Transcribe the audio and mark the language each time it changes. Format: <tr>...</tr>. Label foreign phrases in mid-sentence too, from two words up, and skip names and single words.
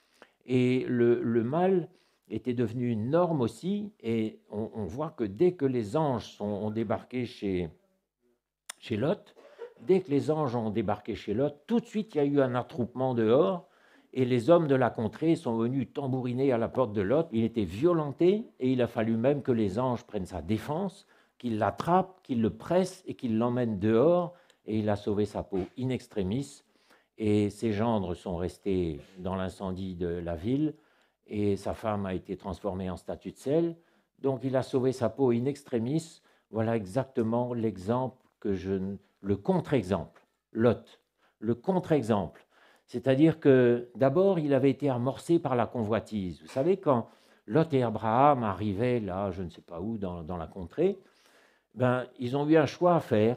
<fr>Et le mal était devenu une norme aussi, et on voit que dès que les anges ont débarqué chez Lot, dès que les anges ont débarqué chez Lot, tout de suite il y a eu un attroupement dehors, et les hommes de la contrée sont venus tambouriner à la porte de Lot. Il était violenté, et il a fallu même que les anges prennent sa défense, qu'ils l'attrapent, qu'ils le pressent et qu'ils l'emmènent dehors, et il a sauvé sa peau</fr> <la>in extremis.</la> <fr>Et ses gendres sont restés dans l'incendie de la ville, et sa femme a été transformée en statue de sel. Donc il a sauvé sa peau</fr> <la>in extremis.</la> <fr>Voilà exactement l'exemple le contre-exemple, Lot, le contre-exemple. C'est-à-dire que d'abord, il avait été amorcé par la convoitise. Vous savez, quand Lot et Abraham arrivaient là, je ne sais pas où, dans la contrée, ben, ils ont eu un choix à faire.</fr>